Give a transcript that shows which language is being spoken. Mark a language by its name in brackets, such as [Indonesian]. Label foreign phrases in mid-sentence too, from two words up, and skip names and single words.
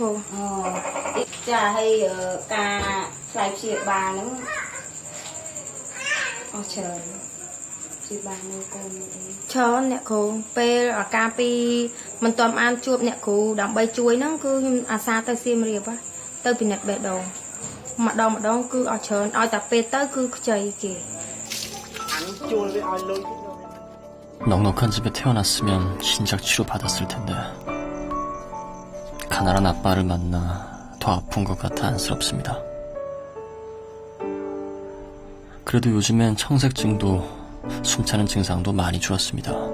[Khmer] ចាហើយការខ្លាយព្យាបាលហ្នឹងអស់ច្រើនព្យាបាលនៅកូនអី ច្រើនអ្នកគ្រូពេលអាការពីមិនទាន់បានជួបអ្នកគ្រូដើម្បីជួយហ្នឹងគឺខ្ញុំអាសាទៅសៀមរាបទៅពិនិត្យបេះដូងម្ដងគឺអស់ច្រើនឲ្យតែពេលទៅគឺខ្ចីគេ ជួលវាឲ្យលុយ [Korean] 넉넉한 집에 태어났으면 신작 치료 받았을 텐데 가난한 아빠를 만나 더 아픈 것 같아 안쓰럽습니다. 그래도 요즘엔 청색증도 숨차는 증상도 많이 줄었습니다.